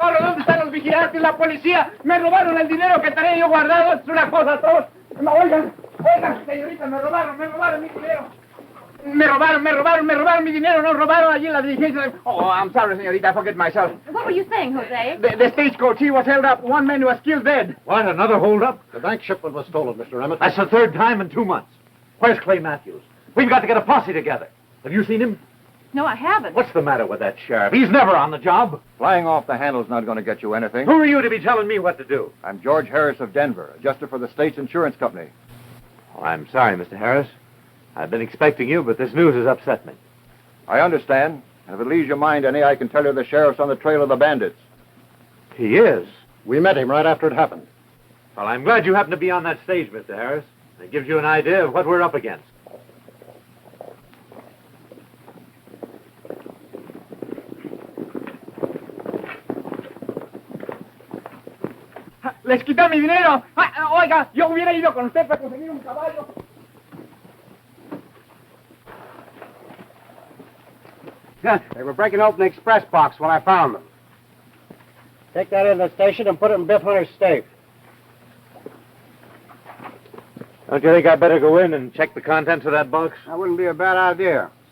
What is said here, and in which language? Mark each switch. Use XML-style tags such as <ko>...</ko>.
<es>¿Dónde están los vigilantes, la policía? Me robaron el dinero que tenía yo guardado. Es una cosa atroz. Oigan, señorita, me robaron mi dinero. Me robaron mi dinero. No robaron allí en la diligencia.</es> <en>Oh, I'm sorry, señorita. I forget myself. What were you saying, Jose? The stagecoach, he was held up. One man was killed dead. What, another holdup? The bank shipment was stolen, Mr. Emmett. That's the third time in 2 months. Where's Clay Matthews? We've got to get a posse together. Have you seen him? No, I haven't. What's the matter with that sheriff? He's never on the job. Flying off the handle's not going to get you anything. Who are you to be telling me what to do? I'm George Harris of Denver, adjuster for the state's insurance company. Oh, I'm sorry, Mr. Harris. I've been expecting you, but this news has upset me. I understand. And if it leaves your mind any, I can tell you the sheriff's on the trail of the bandits. He is? We met him right after it happened. Well, I'm glad you happened to be on that stage, Mr. Harris. It gives you an idea of what we're up against.</en> <es>Les quitó mi dinero. Oiga, yo hubiera ido con usted para conseguir un caballo.</es> <en>They were breaking open the express box when I found them. Take that into the station and put it in Biff Hunter's safe. Don't you think I'd better go in and check the contents of that box? That wouldn't be a bad idea.</en>